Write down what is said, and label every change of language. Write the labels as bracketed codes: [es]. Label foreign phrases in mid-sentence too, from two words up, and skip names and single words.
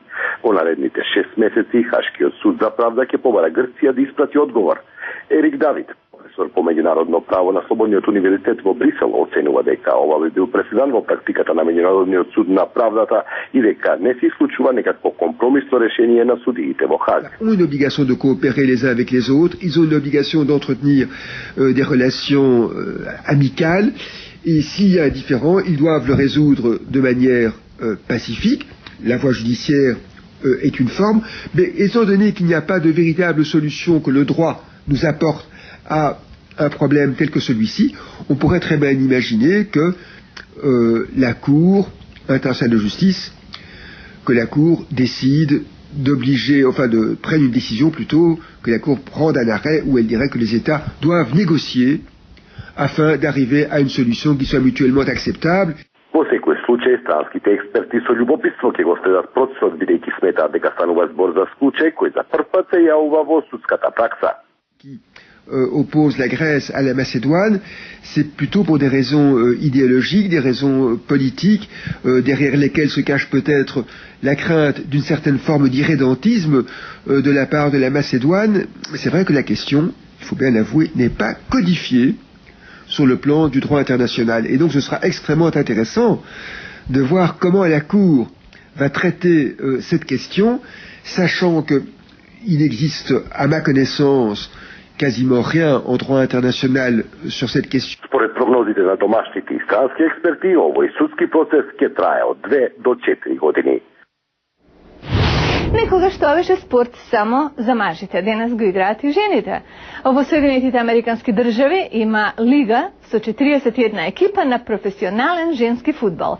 [mk] Во наредните 6 месеци Хашкиот суд за правда ќе побара Грција да испрати одговор. Ерик Давид, професор по меѓународно право на Слободниот универзитет во Брисел, оценува дека ова би бил преседан во практиката на Меѓународниот суд на правдата и дека не се исклучува некакво компромисно решение на судиите во Хаг. [fr] Ils ont une obligation de coopérer les uns avec les autres, ils ont une obligation d'entretenir des relations amicales, et s'il y a un différend, ils doivent le résoudre de manière pacifique. La voie judiciaire est une forme, mais étant donné qu'il n'y a pas de véritable solution que le droit nous apporte à un problème tel que celui-ci, on pourrait très bien imaginer que la Cour internationale de justice, que la Cour décide d'obliger, enfin de prendre une décision plutôt, que la Cour prenne un arrêt où elle dirait que les États doivent négocier afin d'arriver à une solution qui soit mutuellement acceptable. [mk] Во секој случај, странските експерти со љубопитство ќе го следат процесот, бидејќи сметаат дека станува збор за случај кој за прв пат се јавува во судската пракса. [fr] Qui oppose la Grèce à la Macédoine, c'est plutôt pour des raisons idéologiques, des raisons politiques, derrière lesquelles se cache peut-être la crainte d'une certaine forme d'irrédentisme de la part de la Macédoine. Mais c'est vrai que la question, il faut bien l'avouer, n'est pas codifiée sur le plan du droit international. Et donc ce sera extrêmement intéressant de voir comment la Cour va traiter cette question, sachant qu'il existe, à ma connaissance, quasiment rien en droit international sur cette question. [mk] Според прогнозите на домашните и странски експерти, овој судски процес ќе трае од 2 до 4 години. Некогаш тоа беше спорт само за мажите, денес го играат и жените. Во Соединетите Американски држави има лига со 41 екипа на професионален женски фудбал.